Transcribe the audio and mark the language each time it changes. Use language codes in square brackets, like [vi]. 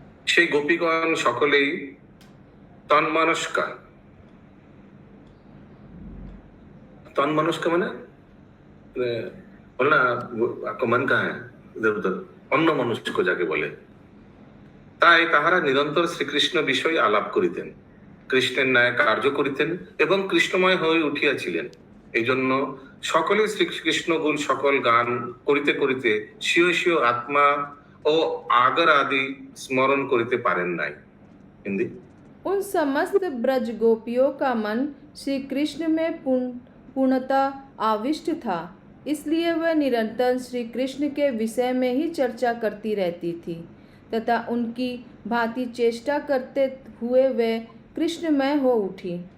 [bn] সেই গোপীগণ সকলেই তন্মনস্কা। [hi] তন্मनस्क माने बोलना आपका मन कहाँ है, इधर उधर, [bn] অন্য মনুষ্য যাকে বলে। তাই তাহারা নিরন্তর শ্রীকৃষ্ণ বিষয়ে আলাপ করিতেন, কৃষ্ণের ন্যায় কার্য করিতেন এবং কৃষ্ণময় হয়ে উঠিয়াছিলেন। এই জন্য সকলে শ্রীকৃষ্ণ গুণ সকল গান করিতে করিতে স্বীয় স্বীয় আত্মা ও आगर आदि स्मरण करिते पारेन नाई। [hi] हिंदी। उन समस्त ब्रज गोपियों का मन श्री कृष्ण में पूर्णतः आविष्ट था, इसलिए वह निरंतर श्री कृष्ण के विषय में ही चर्चा करती रहती थी तथा उनकी भांति चेष्टा करते हुए वे कृष्णमय हो उठी।